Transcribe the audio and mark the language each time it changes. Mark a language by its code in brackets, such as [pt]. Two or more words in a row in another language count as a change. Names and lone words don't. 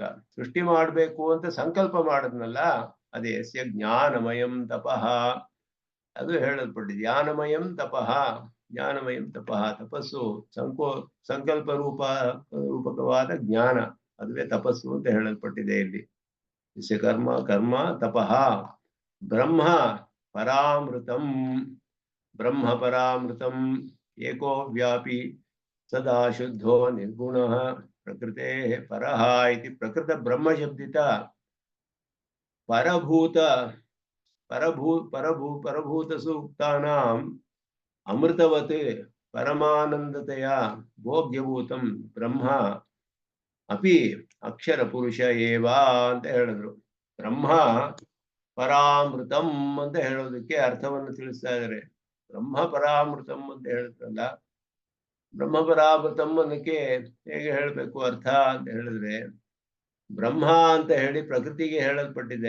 [kn] ಸೃಷ್ಟಿ ಮಾಡಬೇಕು ಅಂತ ಸಂಕಲ್ಪ ಮಾಡಿದ್ನಲ್ಲ ಅದೇ [sa] ಯಸ್ಯ ಜ್ಞಾನಮಯಂ ತಪಃ, [kn] ಅದು ಹೇಳಲ್ಪಟ್ಟಿದೆ. [sa] ಜ್ಞಾನಮಯಂ ತಪಃ, ಜ್ಞಾನಮಯಂ ತಪಃ. [kn] ತಪಸ್ಸು ಸಂಕಲ್ಪ ರೂಪಕವಾದ ಜ್ಞಾನ, ಅದುವೇ ತಪಸ್ಸು ಅಂತ ಹೇಳಲ್ಪಟ್ಟಿದೆ ಇಲ್ಲಿ. [sa] ಯಸ್ಯ ಕರ್ಮ ತಪಃ. ಬ್ರಹ್ಮ ಪರಾಮೃತಂ, ಬ್ರಹ್ಮ ಪರಾಮೃತಂ ಏಕೋ ವ್ಯಾಪಿ ಸದಾ ಶುದ್ಧೋ ನಿರ್ಗುಣಃ ಪ್ರಕೃತೆ ಪರಃ ಇತಿ. ಪ್ರಕೃತ ಬ್ರಹ್ಮಶಬ್ದಿತ ಪರಭೂತ ಸೂಕ್ತಾನಾಂ ಅಮೃತವತ್ ಪರಮಾನಂದತೆಯ ಭೋಗ್ಯಭೂತಂ ಬ್ರಹ್ಮ ಅಪಿ ಅಕ್ಷರ ಪುರುಷ ಏವ [kn] ಅಂತ ಹೇಳಿದ್ರು. [sa] ಬ್ರಹ್ಮ ಪರಾಮೃತಂ [kn] ಅಂತ ಹೇಳೋದಕ್ಕೆ ಅರ್ಥವನ್ನು ತಿಳಿಸ್ತಾ ಇದ್ದಾರೆ. [sa] ಬ್ರಹ್ಮ ಪರಾಮೃತಂ [kn] ಅಂತ ಹೇಳಿದ್ರಲ್ಲ, [sa] ಬ್ರಹ್ಮ ಪರಾಮೃತಂ [kn] ಅನ್ನಕ್ಕೆ ಹೇಗೆ ಹೇಳಬೇಕು ಅರ್ಥ ಅಂತ ಹೇಳಿದ್ರೆ, ಬ್ರಹ್ಮ ಅಂತ ಹೇಳಿ ಪ್ರಕೃತಿಗೆ ಹೇಳಲ್ಪಟ್ಟಿದೆ.